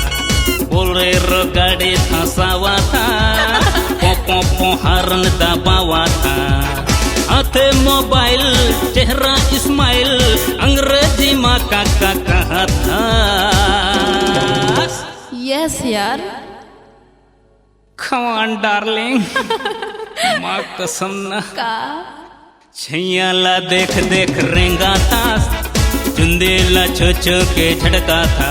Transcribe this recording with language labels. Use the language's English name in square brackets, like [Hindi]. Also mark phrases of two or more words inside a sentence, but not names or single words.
[Chhattisgarhi] बोलेरो गाड़ी धसावा थास, पो पो पो हॉर्न दबावा थास। हाथे मोबाइल चेहरा इस्माइल, अंग्रेजी माँ काका कहा था। यस यार। [English] Come on darling, [Chhattisgarhi] माँ कसम ना। का छैया ला देख देख रेंगा था, चुंदेला छो छो के झटका था।